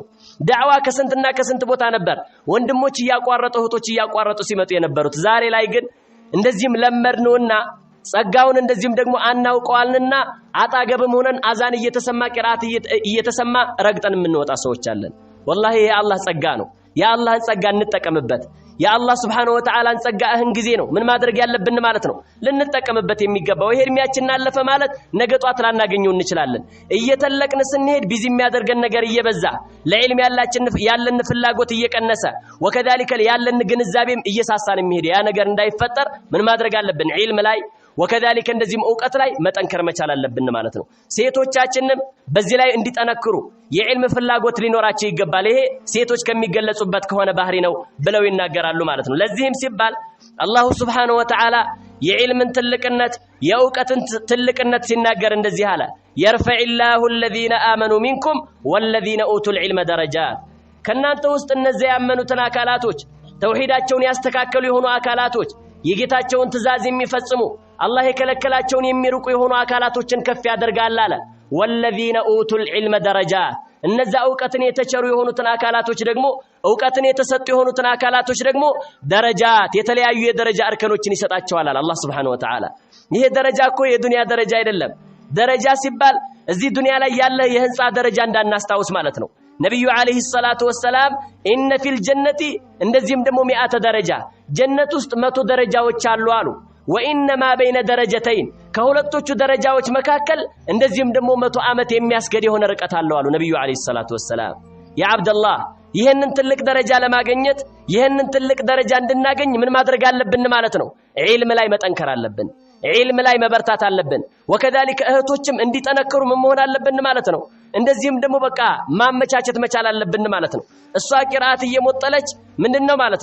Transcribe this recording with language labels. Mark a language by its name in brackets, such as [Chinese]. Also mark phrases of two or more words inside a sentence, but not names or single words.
[Amharic] ዳዕዋ ከስንትና ከስንት ቦታ ነበር ወንድሞች ያቋረጡ እህቶች ያቋረጡ ሲመጡ የነበሩት ዛሬ ላይ ግን እንደዚህም ለመድነውና ጸጋውን እንደዚህም ደግሞ አናውቀዋልና አጣገብም ሆነን አዛን እየተሰማ ቂራአት እየተሰማ ረግጠን የምንወጣ ሰዎች አለን [Arabic] والله يا الله [Amharic] ጸጋ ነው [Arabic] يا الله [Amharic] ጸጋ እንጠቀምበት [Arabic] يا الله سبحانه وتعالى [Amharic] ጸጋ እህን ጊዜ ነው ምን ማድረግ ያለብን ማለት ነው ልንጠቀምበት የሚገባው ይሄ እድሜያችን አለፈ ማለት ነገ ጧት ላናገኘው እንችላለን እየተለቅን ስንሄድ ቢዚ የሚያደርገን ነገር እየበዛ ለዕልም ያለን ፍላጎት እየቀነሰ وكذلك ያለን ግንዛቤም እየሳሳን የሚሄድ ያ ነገር እንዳይፈጠር ምን ማድረግ አለብን ዒልም ላይ وكذلك እንደዚህም ዕውቀት ላይ መጠንከር መቻል አለብን ማለት ነው ሴቶቻችንም በዚህ ላይ እንዲጠነክሩ የዕልም ፍላጎት ሊኖራቸው ይገባል ይሄ ሴቶች ከሚገለጹበት ከሆነ ባህሪ ነው ብለው ይናገራሉ ማለት ነው ለዚህም ሲባል [Arabic] الله سبحانه وتعالى [Amharic] የዕልምን ትልቅነት የዕውቀትን ትልቅነት ሲናገር እንደዚህ አለ [Arabic] يرفع الله الذين آمنوا منكم والذين أوتوا العلم درجات [Amharic] ከናንተ ውስጥ እነዚያ ያመኑትን አካላቶች ተውሂዳቸውን ያስተካከሉ የሆኑ አካላቶች የጌታቸውን ትእዛዝ የሚፈጽሙ አላህ የከለከላቸውን የሚርቁ የሆኑ አካላቶችን ከፍ ያደርጋል አለ [Arabic] والذين اوتوا العلم درجات [Amharic] እነዛ ዕውቀትን የተቸሩ የሆኑትን አካላቶች ደግሞ ዕውቀትን የተሰጡ የሆኑትን አካላቶች ደግሞ ደረጃት የተለያዩ የደረጃ እርከኖችን ይሰጣቸዋል አላህ [Arabic] سبحانه وتعالى [Amharic] ይሄ ደረጃ እኮ የዱንያ ደረጃ አይደለም ደረጃ ሲባል እዚህ ዱንያ ላይ ያለ የህንጻ ደረጃ እንዳናስታውስ ማለት ነው ነብዩ [Arabic] عليه الصلاة والسلام إن في الجنة [Amharic] እንደዚህም ደግሞ 100 ደረጃ ጀነት ውስጥ 100 ደረጃዎች አሉ አሉ [Arabic] وانما بين درجتين [Amharic] ከሁለቶቹ ደረጃዎች መካከል እንደዚህም ደግሞ 100 አመት የሚያስገድ የሆነ ርቀት አለው አሉ ነብዩ [Arabic] عليه الصلاة والسلام يا عبد الله [Amharic] ይሄንን ትልቅ ደረጃ ለማግኘት ይሄንን ትልቅ ደረጃ እንድናገኝ ምን ማድረግ አለብን ማለት ነው ዒልም ላይ መጠንከር አለብን ዒልም ላይ መበርታት አለብን وكذلك እህቶችም እንዲጠነክሩ መሆን አለብን ማለት ነው እንደዚህም ደግሞ በቃ ማመቻቸት መቻል አለብን ማለት ነው እሷ ቂራአት እየሞጠለች ምንድነው ማለት